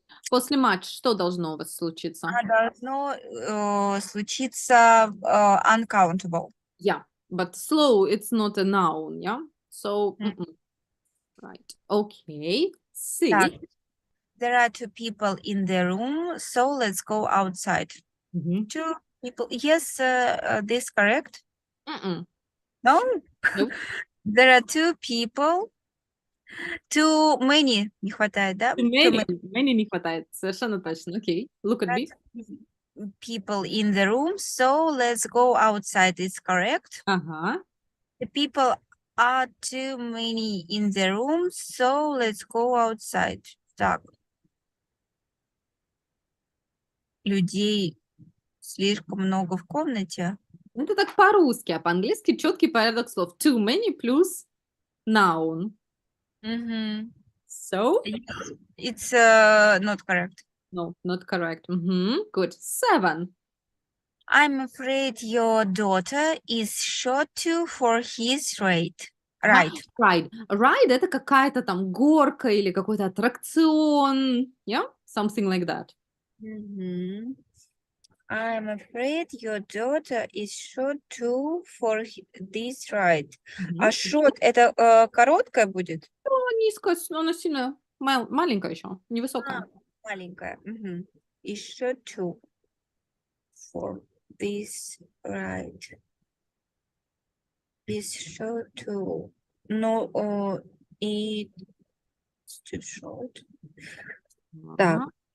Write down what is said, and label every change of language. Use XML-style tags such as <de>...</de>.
<ru>После матч что должно у вас случиться? Должно случиться uncountable.</ru> <en>Yeah, but slow, it's not a noun, yeah? So, right. Okay. C.</en> <ru>Так.</ru> <en>There are 2 people in the room, so let's go outside. Mhm. 2 people. Yes, this correct? Mm-mm. No? Nope. There are 2 people. Too many</en> <ru>не хватает, да?</ru> <en>Too Too many.</en> <ru>Many не хватает. Совершенно точно.</ru> <en>Okay. Look at me. people in the room, so let's go outside. It's correct.</en> <ru>Ага.</ru> <en>The people are too many in the room, so let's go outside.</en> <ru>Так. Людей слишком много в комнате. Ну, это так по-русски, а по-английски четкий порядок слов.</ru> <en>Too many плюс noun. So, It's not correct. no, not correct. Good. 7. I'm afraid your daughter is short too for his ride.</en> <ru>Ага.</ru> <en>Right. Ride.</en> <ru>Ride это какая-то там горка или какой-то аттракцион.</ru> <en>Yeah? Something like that. I'm afraid your daughter is short too for this ride.</en> <ru>А short это короткая будет? Низкая, она сильно маленькая еще, невысокая. Маленькая.</ru> <en>Is short too for this ride. Is short too. No, it's too short. Так.</en> <ru>Ага.</ru>